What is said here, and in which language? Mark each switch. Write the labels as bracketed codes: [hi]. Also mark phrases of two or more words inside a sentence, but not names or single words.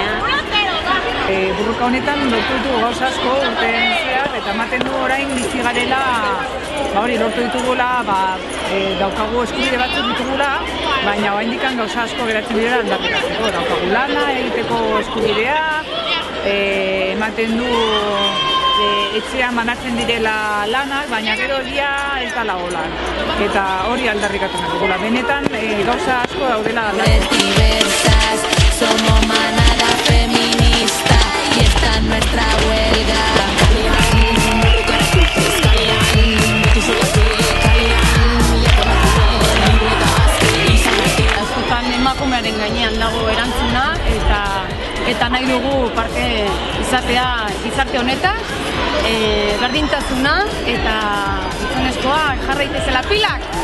[eu] Burruka honetan lortu ditugu gauza asko urteen zehar eta ematen du orain bizi garela lortu ditugula, daukagu eskubide batzuk ditugula, baina oraindik gauza asko geratzen direla aldarrikatzeko. Daukagu lana egiteko eskubidea, ematen du etxean banatzen direla lanak, baina gero egia ez da lagolan. Eta hori aldarrikatzen dugula. Benetan gauza asko daudela [es] diversas, somos manada feminista y esta es nuestra huelga. [eu] Askotan emakumearen gainean dago erantzuna eta nahi dugu parte izatea gizarte honetan, berdintasuna eta gizonezkoak jarra daitezela pilak.